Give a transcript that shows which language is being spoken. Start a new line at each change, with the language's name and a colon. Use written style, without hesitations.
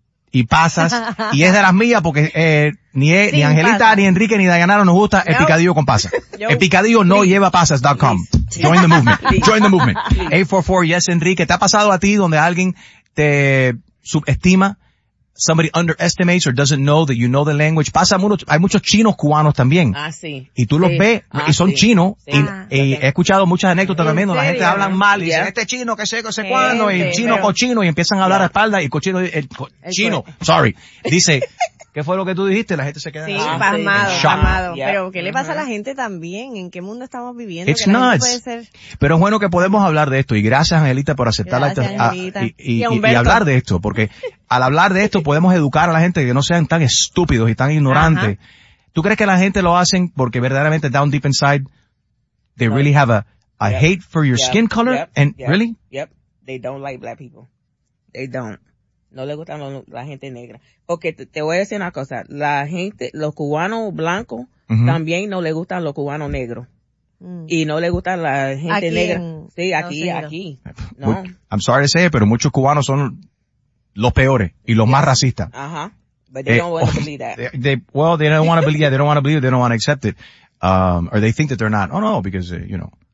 Spanish: Y pasas. Y es de las mías porque ni Angelita, pasa. Ni Enrique, ni Dayanara nos gusta el picadillo con pasas. El picadillo no lleva pasas.com.
English: Join the movement. Join the movement.
Spanish: 844, yes, Enrique. ¿Te ha pasado a ti donde alguien te subestima?
English: Somebody underestimates or doesn't know that you know the language.
Spanish: Pasa mucho, hay muchos chinos cubanos también. Ah, sí. Y tú los ves, y son chinos, y he escuchado muchas anécdotas también, donde la gente habla mal, y dice, este chino, que sé, cuándo, y el chino cochino, y empiezan a hablar a espaldas, y el chino, dice, ¿qué fue lo que tú dijiste? La gente se queda pasmado. Pero, ¿qué le pasa a la gente también? ¿En qué mundo estamos viviendo?
English: It's nuts.
Spanish: Puede ser... Pero es bueno que podemos hablar de esto. Y gracias, Angelita, por aceptar y hablar de esto. Porque al hablar de esto podemos educar a la gente que no sean tan estúpidos y tan ignorantes. Ajá. ¿Tú crees que la gente lo hacen porque verdaderamente
English: down deep inside they really have a hate for your skin color? Really? Yep. They don't like black people. They don't.
Spanish: No le gustan la gente negra. Porque te voy a decir una cosa. La gente, los cubanos blancos, también no le gustan los cubanos negros. Mm. Y no le gustan la gente aquí negra. Sí, aquí, no, aquí. No.
English: I'm sorry to say it,
Spanish: pero muchos cubanos son los peores y los más racistas. Ajá.
English: But they don't want to believe that. They don't want to believe it. They don't want to believe it. They don't want to accept it. Or they think that they're not. Oh no, because, you know.